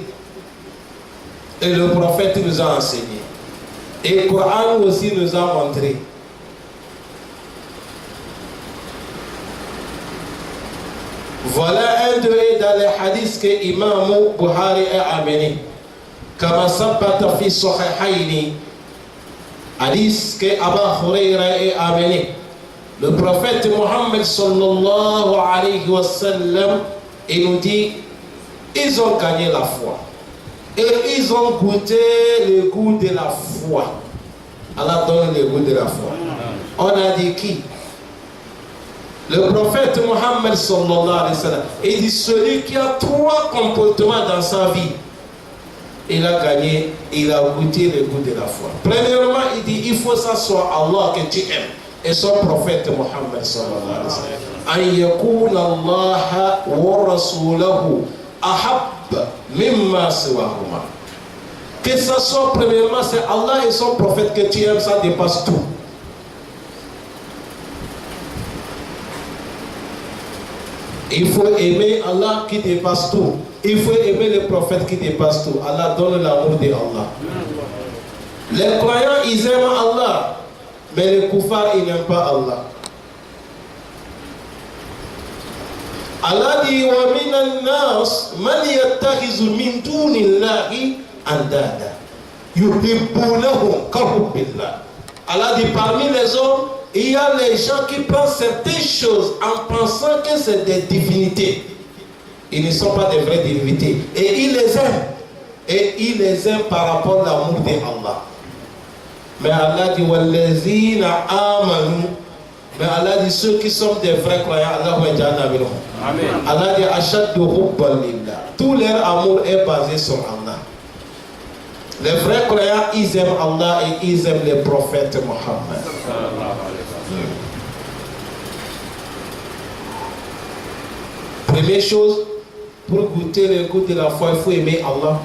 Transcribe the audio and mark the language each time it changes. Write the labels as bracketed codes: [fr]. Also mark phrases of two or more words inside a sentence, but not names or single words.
[fr] Et le prophète nous a enseigné. Et le Coran aussi nous a montré. Voilà un de dans les hadiths que Imam Bukhari a amené. [ar] Comme ثبت في الصحيحين. [fr] Hadith que Aba Hurayra a amené. Le prophète Mohammed [ar] صلى الله عليه وسلم, [fr] il nous dit, ils ont gagné la foi. Et ils ont goûté le goût de la foi. Allah donne le goût de la foi. On a dit qui? Le prophète Mohammed [ar] صلى الله عليه وسلم, [fr] il dit celui qui a 3 comportements dans sa vie, il a gagné, il a goûté le goût de la foi. Premièrement, il dit, il faut que ça soit Allah que tu aimes. Et son prophète Mohammed [ar] صلى الله عليه وسلم. أن يكون الله ورسوله أحب مما سواهما. [fr] Que ça soit premièrement, c'est Allah et son prophète que tu aimes, ça dépasse tout. Il faut aimer Allah qui dépasse tout. Il faut aimer le prophète qui dépasse tout. Allah donne l'amour de Allah. Les croyants, ils aiment Allah. Mais les koufars, ils n'aiment pas Allah. [ar] Allah dit ومن الناس من يتخذ من دون الله أندادا يحبونهم كحب الله. [fr] Allah dit parmi les hommes, il y a les gens qui pensent certaines choses en pensant que c'est des divinités. Ils ne sont pas des vraies divinités. Et ils les aiment. Et ils les aiment par rapport à l'amour d'Allah. Mais Allah dit [ar] والذين آمنوا. [fr] Mais Allah dit ceux qui sont des vrais croyants, [ar] الله واجعلنا منهم. Amen. Allah dit أشد حبا لله. [fr] Tout leur amour est basé sur Allah. Les vrais croyants, ils aiment Allah et ils aiment les prophètes Mohammed. Première chose, pour goûter le goût de la foi, il faut aimer Allah.